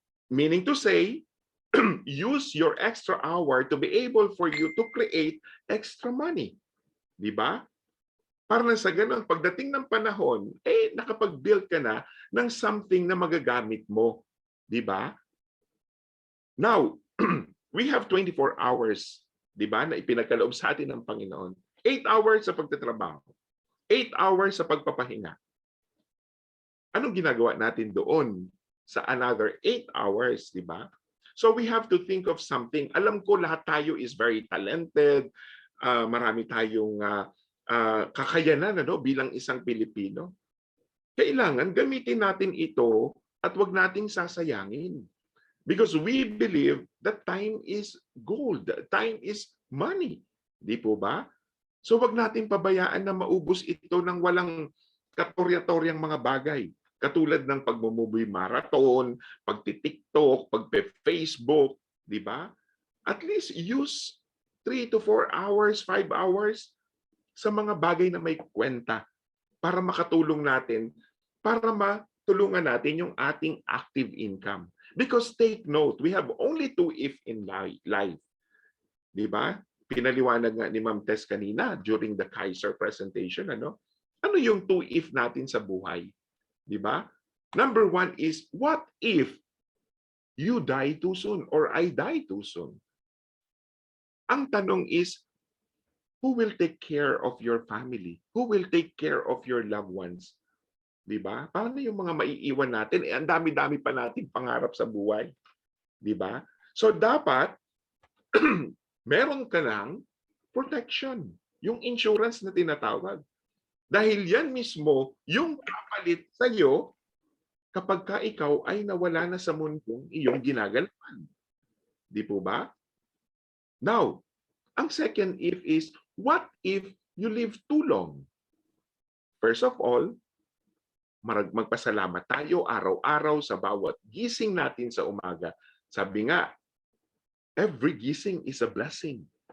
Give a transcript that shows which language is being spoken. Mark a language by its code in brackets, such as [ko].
[en] Meaning to say, use your extra hour to be able for you to create extra money. [tl] Di ba? Para na sa ganun, pagdating ng panahon, nakapag-build ka na ng something na magagamit mo. Di ba? [en] Now, we have 24 hours, [tl] di ba, na ipinagkaloob sa atin ng Panginoon. 8 hours sa pagtatrabaho. 8 hours sa pagpapahinga. Anong ginagawa natin doon sa another 8 hours, di ba? [en] So we have to think of something. [tl] Alam ko lahat tayo [en] is very talented. [tl] Marami tayong kakayanan bilang isang Pilipino. Kailangan gamitin natin ito at wag nating sasayangin. [en] Because we believe that time is gold. Time is money. [tl] Di po ba? So wag natin pabayaan na maubos ito ng walang katorya-toryang mga bagay. Katulad ng pagmumuboy marathon, pagti-TikTok, pagpe-Facebook, di ba? At least use 3 to 4 hours, 5 hours sa mga bagay na may kwenta para makatulong natin, para matulungan natin yung ating active income. [en] Because take note, we have only 2 if in life. [tl] Di ba? Pinaliwanag nga ni Ma'am Tess kanina during the Kaiser presentation, ano yung 2 if natin sa buhay? Di ba? [en] Number 1 is, what if you die too soon or I die too soon? [tl] Ang tanong [en] is, who will take care of your family? Who will take care of your loved ones? [tl] Di ba? Paano yung mga maiiwan natin? Ang dami-dami pa nating pangarap sa buhay. Di ba? So dapat meron ka ng protection, yung insurance na tinatawag. Dahil yan mismo yung kapalit sa iyo kapag ka ikaw ay nawala na sa mundong iyong ginagalawan. Di po ba? [en] Now, ang second if is, what if you live too long? [tl] First of all, magpasalamat tayo araw-araw sa bawat gising natin sa umaga. Sabi nga, [en] every gising is a blessing.